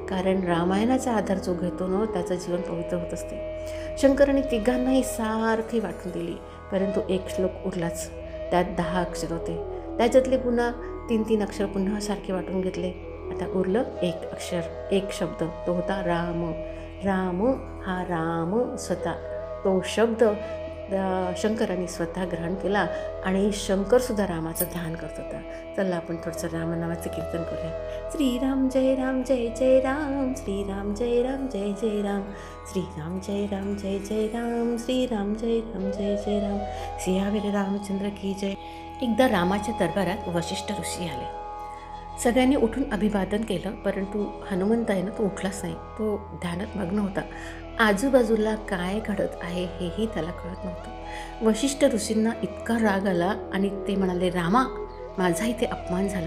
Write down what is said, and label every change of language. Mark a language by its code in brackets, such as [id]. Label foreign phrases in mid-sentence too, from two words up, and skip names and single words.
[mr] कारण रामायणाचा आधार जो घेतो ना, त्याचं जीवन पवित्र होत असते. शंकराने तिघांनाही सारखी वाटून दिली, परंतु एक श्लोक उरलाच. त्यात 10 अक्षर होते. त्याच्यातले पुन्हा 3 अक्षर पुन्हा सारखे वाटून घेतले. आता उरलं एक अक्षर, एक शब्द, तो होता राम. हा राम स्वतः, तो शब्द शंकरांनी स्वतः ग्रहण केला. आणि शंकरसुद्धा रामाचं ध्यान करत होता. चला आपण थोडंसं रामनामाचं कीर्तन करूया. [hi] श्रीराम जय राम जय जय राम, श्रीराम जय राम जय जय राम, श्रीराम जय राम जय जय राम, श्रीराम जय राम जय जय राम, सियावर रामचंद्र की जय. [mr] एकदा रामाच्या दरबारात वशिष्ठ ऋषी आले. सगळ्यांनी उठून अभिवादन केलं, परंतु हनुमंत आहे ना, तो उठलाच नाही. तो ध्यानात मग्न होता. आजूबाजूला काय घडत आहे हेही त्याला कळत नव्हतं. वशिष्ठ ऋषींना इतका राग आला आणि ते म्हणाले, रामा, माझा इथे अपमान झाला.